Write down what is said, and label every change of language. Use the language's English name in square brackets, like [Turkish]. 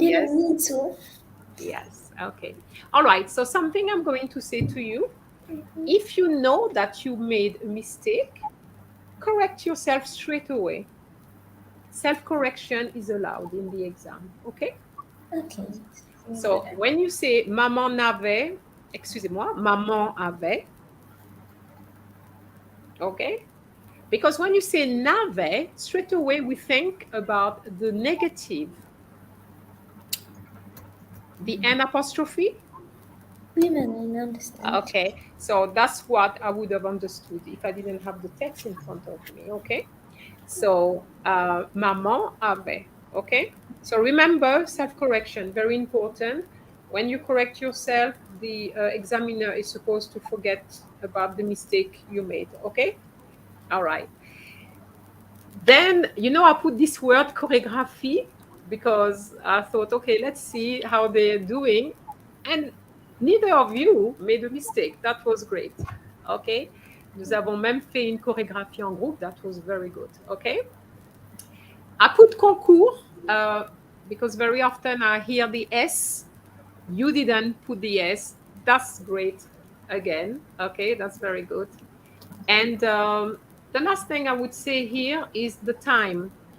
[English] Yes. mean to. Yes. Okay. All right. So something I'm going to say to you, if you know that you made a mistake, correct yourself straight away. Self-correction is allowed in the exam. Okay? Okay. So when you say [French] maman n'avait, excusez-moi, maman avait, [English] okay? Because when you say n'avait, straight away we think about the negative, the N apostrophe. Women, I understand. Okay, so that's what I would have understood if I didn't have the text in front of me. Okay, so [French] maman avait. [English] Okay, so remember self-correction, very important. When you correct yourself, the examiner is supposed to forget about the mistake you made. Okay, all right. Then, I put this word choreography because I thought, okay, let's see how they're doing. And neither of you made a mistake. That was great. Okay. [French] Nous avons même fait une chorégraphie en groupe. [English] That was very good. Okay. I put concours because very often I hear the S. You didn't put the S. That's great again. Okay. That's very good. And the last thing I would say here is the time.